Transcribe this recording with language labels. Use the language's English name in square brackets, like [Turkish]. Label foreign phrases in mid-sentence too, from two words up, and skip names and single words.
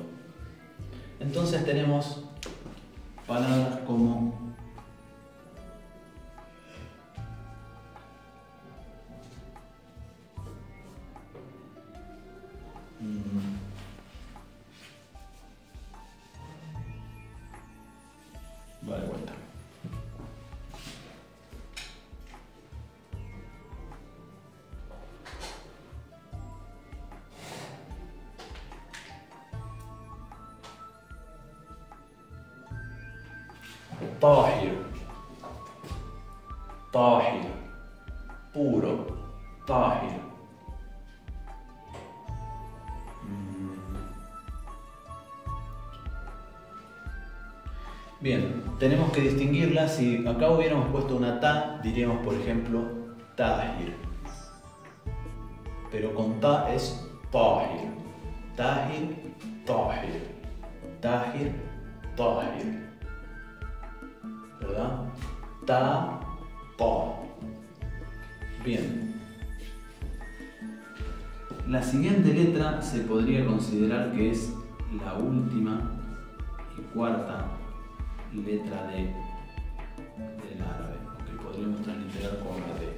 [Spanish] Entonces tenemos palabras como vale, vuelta. [Arabic] طاهر، طاهر, puro, tahir. Bien, tenemos que distinguirla. [Spanish] Si acá hubiéramos puesto una ta, diríamos por ejemplo tahir, pero con ta es [Arabic] طاهر، طاهر، طاهر. طاهر، طاهر. ¿Verdad? طا، طا. [Spanish] Bien. La siguiente letra se podría considerar que es la última y cuarta letra del árabe, que podríamos transliterar con una D.